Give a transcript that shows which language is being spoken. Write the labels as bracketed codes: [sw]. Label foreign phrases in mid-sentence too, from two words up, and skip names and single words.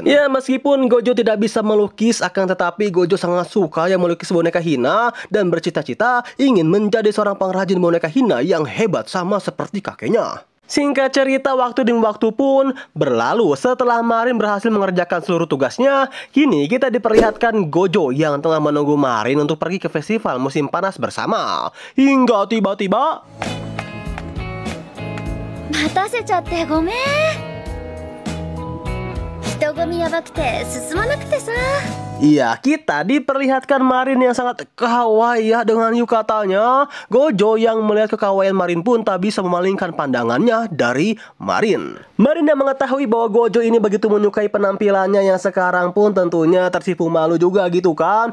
[id] Ya, meskipun Gojo tidak bisa melukis, akan tetapi Gojo sangat suka yang melukis boneka Hina dan bercita-cita ingin menjadi seorang pengrajin boneka Hina yang hebat sama seperti kakeknya. Singkat cerita, waktu demi waktu pun berlalu. Setelah Marin berhasil mengerjakan seluruh tugasnya, kini kita diperlihatkan Gojo yang tengah menunggu Marin untuk pergi ke festival musim panas bersama. Hingga tiba-tiba... [ja] 待たせちゃってごめん。人混みやばくて進まなくてさ。 [id] Iya, kita diperlihatkan Marin yang sangat kawaii ya dengan yukatanya. Gojo yang melihat kekawaian Marin pun tak bisa memalingkan pandangannya dari Marin. Marin yang mengetahui bahwa Gojo ini begitu menyukai penampilannya yang sekarang pun tentunya tersipu malu juga gitu kan.